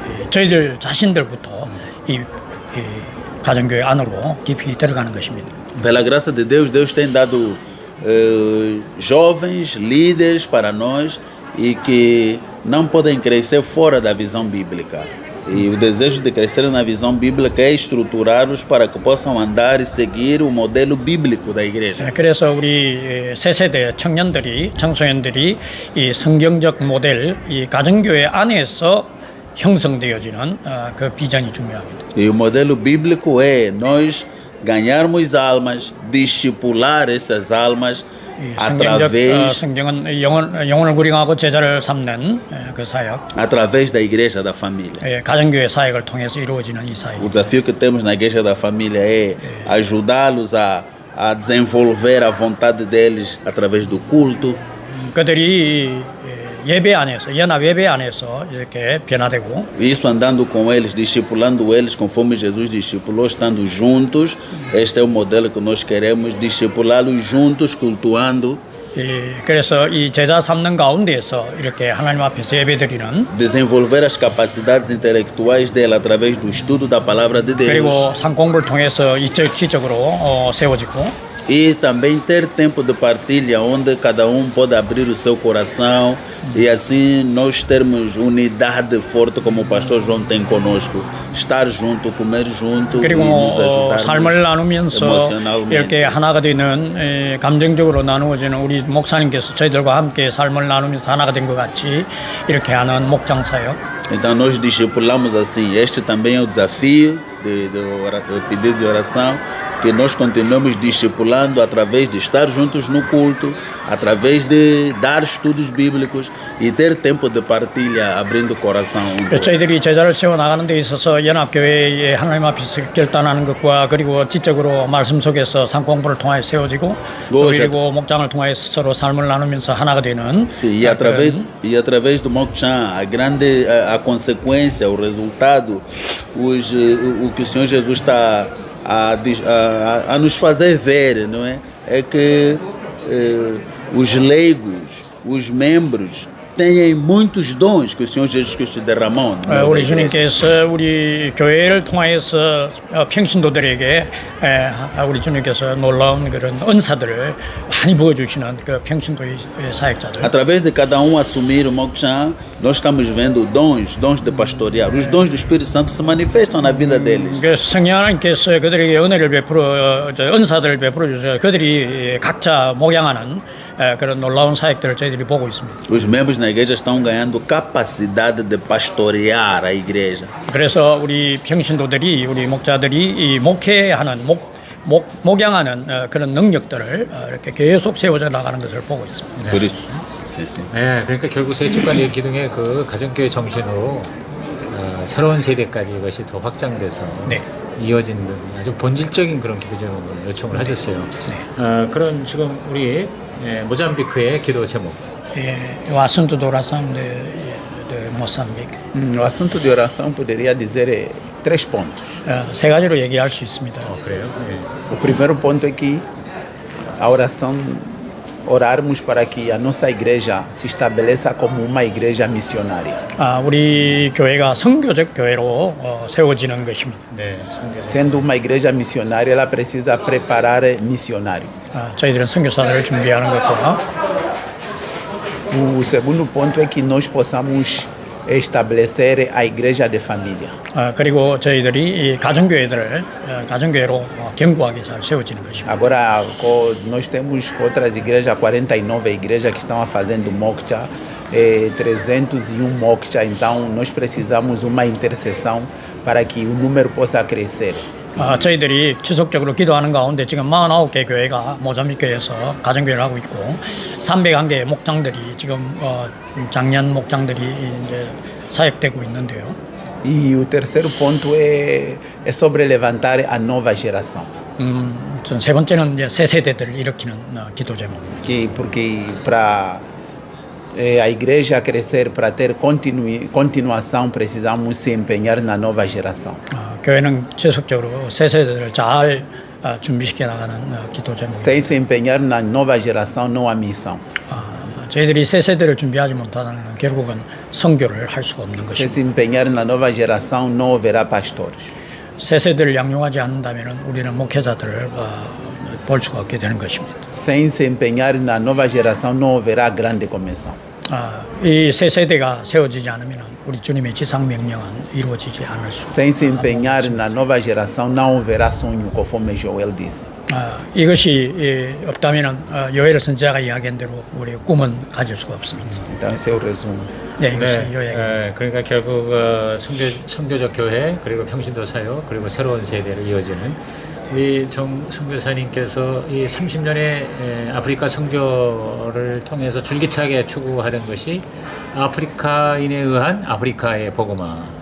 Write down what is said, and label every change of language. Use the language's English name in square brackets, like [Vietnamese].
[Korean] 저희들 자신들부터 이 가정교회 안으로 깊이 들어가는 것입니다. [Portuguese] Pela graça de Deus, Deus tem dado jovens líderes para nós e que não podem crescer fora da visão bíblica. E o desejo de crescer na visão bíblica é estruturá-los para que possam andar e seguir o modelo bíblico da igreja. [Korean] 그래서 우리 새 세대 청년들이 청소년들이 이 성경적 모델, 이 가정교회 안에서 형성되어지는 그 비전이 중요합니다. [Portuguese] E o modelo bíblico é nós ganharmos almas, discipular essas almas através [Korean] 성경은 영혼을 구령하고 제자를 삼는 그 사역, [Portuguese] através da igreja da família. [Korean] 가정교회 사역을 통해서 이루어지는 이 사역. [Portuguese] O desafio que temos na igreja da família é ajudá-los a desenvolver a vontade deles através do culto. [Korean] 그들이 예배 안에서 연합 예배 안에서 이렇게 변화되고 [Portuguese] Isso andando com eles, discipulando eles conforme Jesus discipulou, estando juntos. Este é o modelo que nós queremos, discipulá-los juntos, cultuando. [Korean] 그래서 이 제자 삼는 가운데에서 이렇게 하나님 앞에서 예배드리는 [Portuguese] Desenvolver as capacidades intelectuais dele através do estudo da palavra de Deus. [Korean] 그리고 상공부를 통해서 지적으로 세워지고 [Portuguese] E também ter tempo de partilha onde cada pode abrir o seu coração e assim nós termos unidade forte como o pastor João tem conosco. Estar junto, comer junto e [Korean] 그리고 [Portuguese] nos ajudar [Korean] 삶을 나누면서 [Portuguese] emocionalmente. [Korean] 이렇게 하나가 되는 감정적으로 나누어지는 우리 목사님께서 저희들과 함께 삶을 나누면서 하나가 된 것 같이 이렇게 하는 목장 사역. [Portuguese] Então nós discipulamos assim. Este também é o desafio do pedido de oração, que nós continuemos discipulando através de estar juntos no culto, através de dar estudos bíblicos e ter tempo de partilha, abrindo o coração. [Korean] 저희들이 제자를 세워 나가는 데 있어서 연합교회에 하나님 앞에서 결단하는 것과 그리고 지적으로 말씀 속에서 상공부를 통하여 세워지고 그리고 목장을 통하여서 서로 삶을 나누면서 하나가 되는. [Portuguese] Sim, e através do Mokchan, a consequência, o resultado, o que o Senhor Jesus está a nos fazer ver, não é? É que os leigos, os membros, têm muitos dons que o Senhor Jesus Cristo derramou. [Korean] 우리 주님께서 우리 교회를 통하여서 평신도들에게 우리 주님께서 놀라운 그런 은사들을 많이 부어주시는 그 평신도의 사역자들. [Portuguese] Através de cada assumir o Mokchan, nós estamos vendo dons de pastorear. Os dons do Espírito Santo se manifestam na vida deles. [Korean] 그래서 성령 하나님께서 그들에게 은혜를 은사들을 베풀어 주셔서 그들이 각자 목양하는 그런 놀라운 사역들을 저희들이 보고 있습니다. [Portuguese] Os membros na igreja estão ganhando capacidade de pastorear a igreja. [Korean] 그래서 우리 평신도들이 우리 목자들이 이 목회하는 목양하는 그런 능력들을 이렇게 계속 세워져 나가는 것을 보고 있습니다. [Portuguese] Por isso, sim, sim. [Korean] 네, 그러니까 결국 세축간의 기둥의 그 가정교회 정신으로 새로운 세대까지 이것이 더 확장돼서 네. 이어지는 아주 본질적인 그런 기도 요청을 하셨어요. 네. 그런 지금 우리 모잠비크의 기도 제목. [Portuguese] O assunto da oração de Moçambique. O assunto de oração poderia dizer 3 pontos. [Korean] 세 가지로 얘기할 수 있습니다. 그래요? 네. [Portuguese] O primeiro ponto é que a oração, orarmos para que a nossa igreja se estabeleça como uma igreja missionária. [Korean] 우리 교회가 선교적 교회로 세워지는 것입니다. 네. [Portuguese] Sendo uma igreja missionária, ela precisa preparar missionário. [Korean] 저희들은 선교사들을 준비하는 것과 [Portuguese] O segundo ponto é que nós possamos estabelecer a igreja de família. [Korean] 그리고 저희들이 이 가정교회로 견고하게 잘 세워지는 것입니다. [Portuguese] Agora, nós temos outras igrejas, 49 igrejas que estão fazendo Mokcha, 301 Mokcha, então nós precisamos uma intercessão para que o número possa crescer. [Korean] 저희들이 지속적으로 기도하는 가운데 지금 49개 교회가 모자미크에서 가정교회를 하고 있고 301개 목장들이 지금 작년 목장들이 이제 사역되고 있는데요. [Portuguese] E o terceiro ponto é sobre levantar a nova geração. [Korean] 전 세 번째는 이제 새 세대들을 일으키는 기도 제목입니다. [Portuguese] Porque para a igreja crescer, para ter continuação, precisamos se empenhar na nova geração. [Korean] 교회는 지속적으로 새 세대들을 잘 준비시켜 나가는 기도 제목. [Portuguese] Sem se empenhar na nova geração, não há missão. [Korean] 저희들이 새 세대를 준비하지 못하는 결국은 선교를 할 수가 없는 [Portuguese] Se [Korean] 것입니다. [Portuguese] se empenhar na nova geração, não haverá pastores. [Korean] 새 세대를 양용하지 않는다면 우리는 목회자들을 볼 수가 없게 되는 것입니다. [Portuguese] Sem se empenhar na nova geração, não haverá grande comissão. [Korean] 이 새 세대가 세워지지 않으면 우리 주님의 지상 명령은 이루어지지 않을 수. [Portuguese] Sem se empenhar na nova geração, não haverá sonho, conforme Joel disse. [Korean] 이것이 없다면 요엘 선지자가 이야기한 대로 우리의 꿈은 가질 수가 없습니다. [Portuguese] Então, esse é o resumo. [Korean] 네, 이것이 네, 요약입니다. 그러니까 결국 선교적 교회 그리고 평신도 사역 그리고 새로운 세대로 이어지는 우리 정 선교사님께서 이 30년의 아프리카 선교를 통해서 줄기차게 추구하던 것이 아프리카인에 의한 아프리카의 복음화.